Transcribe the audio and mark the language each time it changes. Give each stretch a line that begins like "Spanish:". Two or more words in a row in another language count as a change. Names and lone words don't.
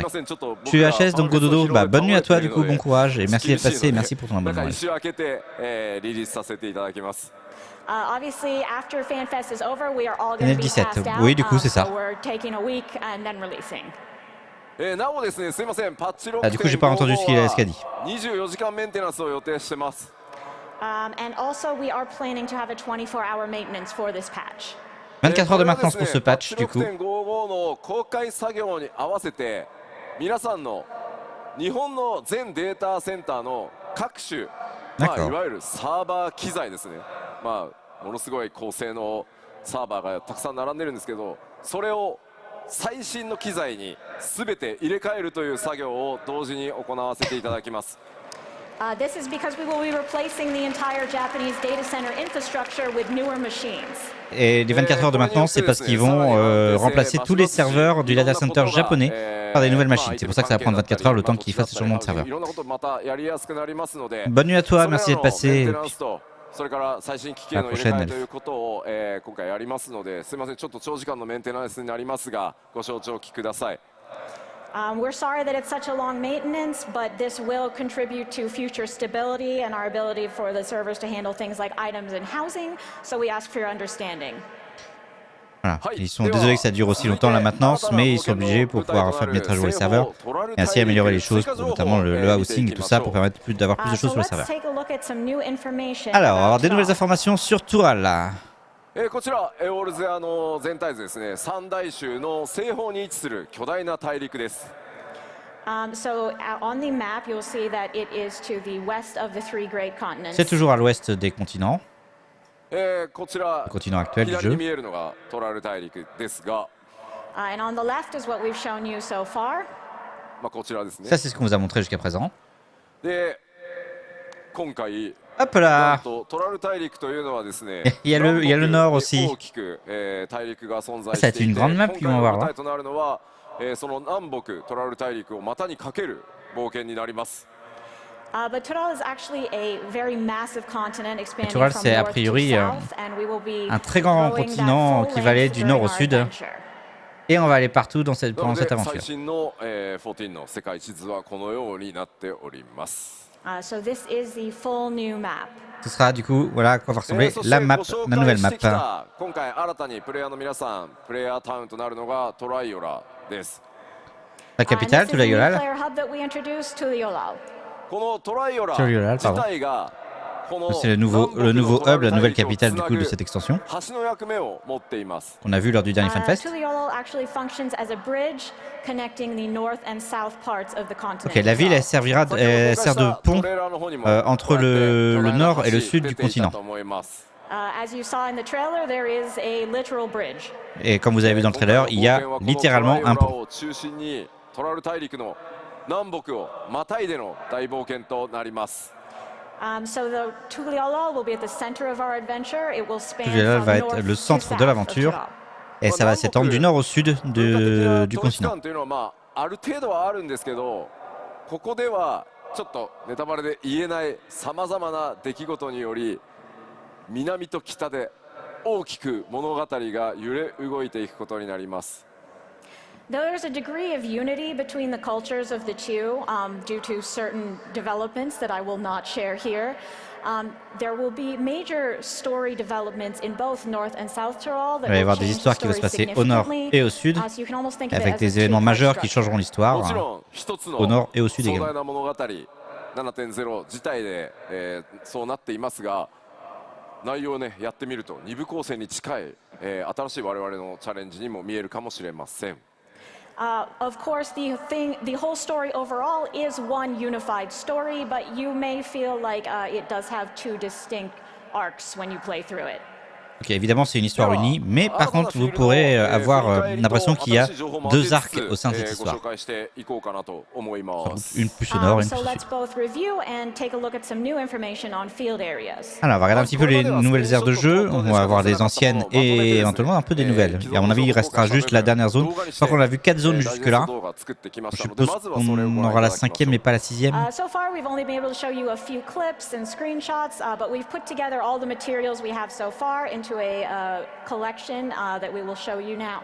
French: Je suis HS, donc Gododo, bonne nuit à toi du coup, bon courage et merci d'être passé et merci pour ton abonnement. NL17, oui du coup c'est ça. Du coup j'ai pas entendu ce qu'a dit.
English: And also we are planning to have a 24-hour maintenance for this patch.
French: 24 heures de maintenance pour ce patch, du coup.
Japanese: の公開作業に合わせて皆さんの日本の全データセンターの各種、いわゆるサーバー機材ですね、ものすごい高性能サーバーがたくさん並んでるんですけど、それを最新の機材に全て入れ替えるという作業を同時に行わせていただきます。
English: This is because we will be replacing the entire Japanese data center infrastructure with newer machines.
French: Et les 24 heures de maintenance, c'est parce qu'ils vont remplacer tous les serveurs du
English: data center
French: japonais par des nouvelles machines. C'est pour ça que ça va prendre 24 heures le temps qu'ils fassent le changement de serveur. Bonne nuit à toi, merci d'être passé.
Japanese: それから最新機器の入れ替えということを今回やりますので、すみませんちょっと長時間のメンテナンスになりますがご承知おきください。
English: We're sorry that it's such a long maintenance, but this will contribute to future stability and our ability for the servers to handle things like items and housing, so we ask for your understanding.
French: Voilà. Ils sont désolés que ça dure aussi longtemps la maintenance, mais ils sont obligés pour pouvoir mettre à jour les serveurs et ainsi améliorer les choses, notamment le housing et tout ça, pour permettre d'avoir plus de choses sur le serveur. Alors, on va avoir des nouvelles informations sur Toural.
Japanese: こちらオールゼアの全体図ですね。三大洲の西方に位置する巨大な大陸です。
English: So on the map, you'll see that it is to the west of the three great continents.
French: C'est toujours à l'ouest des continents.
Japanese: こちら
French: le continent actuel du
Japanese: 左
French: jeu.
Japanese: に見えるのがトラル大陸ですが、
English: And on the left is what we've shown you so far.
Japanese: こちらですね。
French: Ça, c'est ce qu'on vous a montré jusqu'à présent.
Japanese: で、今回
French: Hop là.
Japanese: トラル大陸というのはですね、
French: Il y a le nord aussi.
Japanese: 大きく大陸が存在
French: Ça
Japanese: し
French: va être
Japanese: てい
French: une
Japanese: て、
French: grande map
Japanese: 今
French: qu'ils
Japanese: 回
French: vont
Japanese: の
French: avoir
Japanese: 舞
French: là.
Japanese: 台となるのはその南北トラル大陸を股にかける冒険になります。
English: But Toural is actually a very massive continent expanding
French: Toural,
English: from
French: c'est a
English: north to
French: priori
English: south, and we will be
French: un très grand
English: growing
French: continent
English: that
French: qui
English: full
French: va aller
English: length
French: du nord au
English: during our
French: sud.
English: adventure.
French: Et on va aller partout pendant cette
Japanese: なので
French: aventure.
Japanese: 最新の14の世界地図はこのようになっております。
English: So this is the full new map.
French: Ce sera du coup, voilà à quoi va ressembler la map, la nouvelle map.
Japanese: 今回新たにプレイヤーの皆さん、プレイヤータウンとなるのがトライオラです。
French: La capitale,
English: And this is the new Tulayollal. player hub that we introduced,
French: Tulayollal.
Japanese: このトライオラ
French: Tulayollal,
Japanese: 自
French: pardon.
Japanese: 体がこの
French: C'est le nouveau hub, la nouvelle capitale du coup de cette extension
Japanese: 橋の役目を持っています。
French: qu'on a vu lors du dernier FanFest.
English: Tulayollal actually functions as a bridge connecting the north and south parts of the continent.
French: Ok, la ville elle servira, elle sert de pont
Japanese: トレーラーの方にも
French: entre le nord et le sud du
Japanese: 出ていた
French: continent.
Japanese: と思います。
English: As you saw in the trailer, there is a literal bridge.
French: Et comme vous avez vu dans le trailer, il y a littéralement un pont.
Japanese: 中心にトラル大陸の南北をまたいでの大冒険となります。
English: So the Tuglialal will be at the center of our adventure. It will span
French: Tuglialal
English: from
French: va être
English: north
French: le
English: to
French: centre de
English: south
French: l'aventure.
English: of Tural.
French: Et ça va s'étendre du nord au sud
Japanese: 文化的
French: du
Japanese: 統一
French: continent.
Japanese: 感というのはまあある程度はあるんですけど、ここではちょっとネタバレで言えないさまざまな出来事により南と北で大きく物語が揺れ動いていくことになります。
English: There's a degree of unity between the cultures of the two due to certain developments that I will not share here. There will be major story developments in both North and South Tyrol that
French: Il va y
English: will
French: avoir des
English: change the
French: histoires qui vont se
English: story
French: passer au nord
English: significantly.
French: et au sud,
English: So you can almost think of it
French: avec
English: as a
French: des événements
English: two-part
French: majeurs qui
English: structure.
French: changeront l'histoire
Japanese: もち
French: hein,
Japanese: ろん一つの
French: au nord et au sud
Japanese: 壮
French: également.
Japanese: 大な物語 7.0 自体で、そうなっていますが、内容をねやってみると二部構成に近い、新しい我々のチャレンジにも見えるかもしれません。
English: Of course, the whole story overall is one unified story, but you may feel like it does have two distinct arcs when you play through it.
French: Ok, évidemment c'est une histoire unie, mais par contre vous pourrez avoir l'impression qu'il y a deux arcs au sein de cette histoire. Une plus au nord et une
English: So
French: plus au
English: let's
French: sud.
English: both review and take a look at some new information on field areas.
French: Alors on va regarder un petit peu les nouvelles aires de jeu, on va avoir des anciennes et éventuellement un peu des nouvelles. Et à mon avis il restera juste la dernière zone. Je crois qu'on a vu 4 zones jusque là. Je suppose qu'on aura la 5e mais pas la 6e.
English: So far, we've only been able to show you a few clips and screenshots, but we've put together all the materials we have so far into a collection that we will show you now.